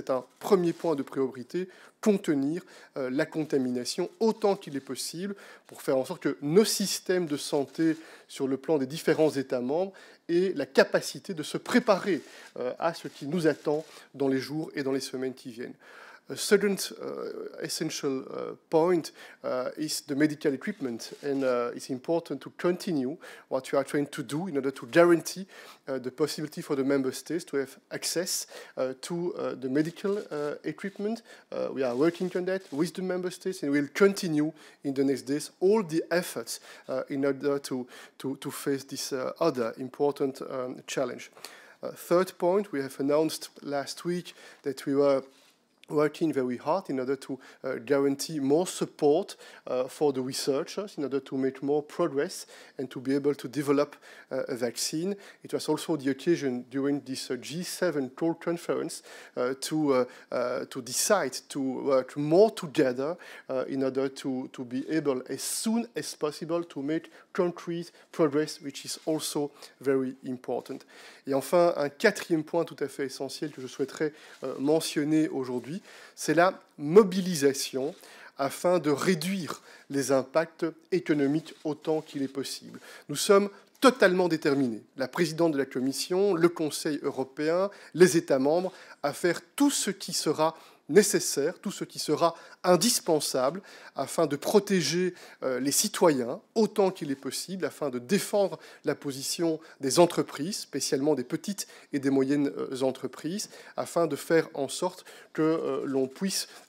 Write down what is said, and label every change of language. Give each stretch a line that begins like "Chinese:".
French: C'est un premier point de priorité, contenir la contamination autant qu'il est possible pour faire en sorte que nos systèmes de santé sur le plan des différents États membres aient la capacité de se préparer à ce qui nous attend dans les jours et dans les semaines qui viennent.
English: A second essential point is the medical equipment, and it's important to continue what we are trying to do in order to guarantee the possibility for the member states to have access to the medical equipment. We are working on that with the member states, and we'll continue in the next days all the efforts in order to face this other important challenge. Third point, we have announced last week that we were working very hard in order to guarantee more support for the researchers in order to make more progress and to be able to develop a vaccine. It was also the occasion during this G7 call conference to decide to work more together in order to be able as soon as possible to make concrete progress, which is also very important.
French: Et enfin, un quatrième point tout à fait essentiel que je souhaiterais mentionner aujourd'hui, c'est la mobilisation afin de réduire les impacts économiques autant qu'il est possible. Nous sommes totalement déterminés, la présidente de la Commission, le Conseil européen, les États membres, à faire tout ce qui sera nécessaire, tout ce qui sera indispensable afin de protéger les citoyens autant qu'il est possible, afin de défendre la position des entreprises, spécialement des petites et des moyennes entreprises, afin de faire en sorte que l'on puisse